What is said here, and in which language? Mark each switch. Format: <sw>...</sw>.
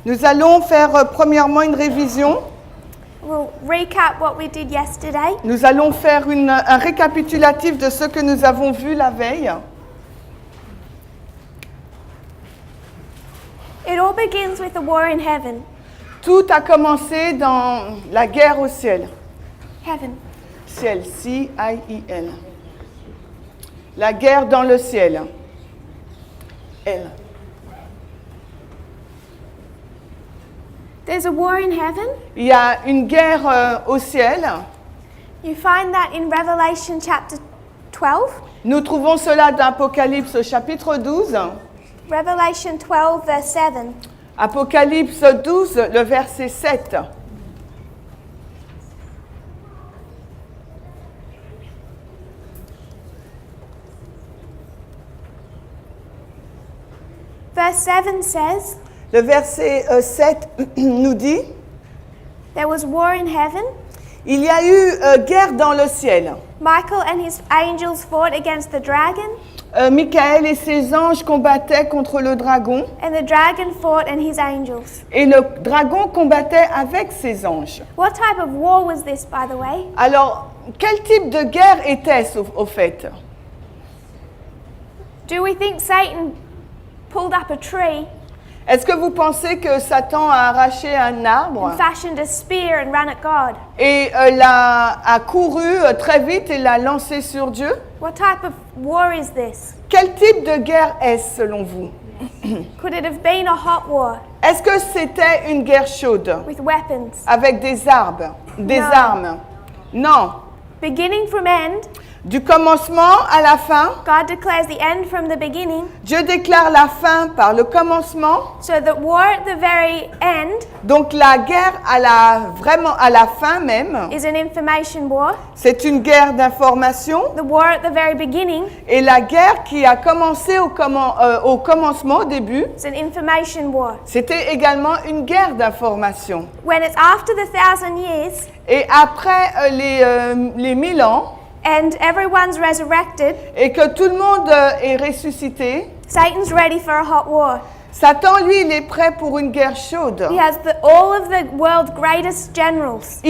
<fr>nous allons faire premièrement une révision.</fr> <en>We'll recap what we did yesterday.</en> <fr>Nous allons faire un récapitulatif de ce que nous avons vu la veille.</fr> <en>It all begins with a war in heaven.</en> <fr>Tout a commencé dans la guerre au ciel.</fr> <en>Heaven.</en> <fr>Ciel, C-I-I-L. La guerre dans le ciel. L.</fr> <en>There's a war in heaven.</en> <fr>Il y a une guerre au ciel.</fr> <en>You find that in Revelation chapter 12.</en> <fr>Nous trouvons cela dans Apocalypse au chapitre 12.</fr> <en>Revelation 12 verse 7.</en> <fr>Apocalypse 12, le verset 7.</fr> <en>Verse 7 says,</en> <fr>Le verset 7 nous dit,</fr> <en>there was war in heaven.</en> <fr>il y a eu guerre dans le ciel.</fr> <en>Michael and his angels fought against the dragon,</en> <fr>Michael et ses anges combattaient contre le dragon</fr> <en>and the dragon fought and his angels.</en> <fr>et le dragon combattait avec ses anges.</fr> <en>What type of war was this, by the way?</en> <fr>Alors, quel type de guerre était-ce au fait?</fr> <en>Do we think Satan pulled up a tree</en> <fr>Est-ce que vous pensez que Satan a arraché un arbre</fr> <en>and fashioned a spear and ran at God?</en> <fr>et a couru très vite et l'a lancé sur Dieu?</fr> <en>What type of war is this?</en> <fr>Quel type de guerre est-ce selon vous?</fr> <en>Could it have been a hot war</en> <fr>Est-ce que c'était une guerre chaude</fr> <en>with weapons?</en> <fr>avec des armes? Des Non. armes? Non.</fr> <en>Beginning from end,</en> <fr>Du commencement à la fin,</fr> <en>God declares the end from the beginning,</en> <fr>Dieu déclare la fin par le commencement.</fr> <en>so that war at the very end</en> <fr>Donc la guerre vraiment à la fin même,</fr> <en>is an information war.</en> <fr>c'est une guerre d'information.</fr> <en>The war at the very beginning</en> <fr>Et la guerre qui a commencé au commencement, au début,</fr> <en>is an information war.</en> <fr>c'était également une guerre d'information.</fr> <en>When it's after the 1,000 years</en> <fr>Et après les 1000 ans,</fr> <en>and everyone's resurrected,</en> <fr>et que tout le monde est ressuscité,</fr> <en>Satan's ready for a hot war.</en> <fr>Satan, lui, il est prêt pour une guerre chaude.</fr> <en>He has all of the world's greatest generals.</en>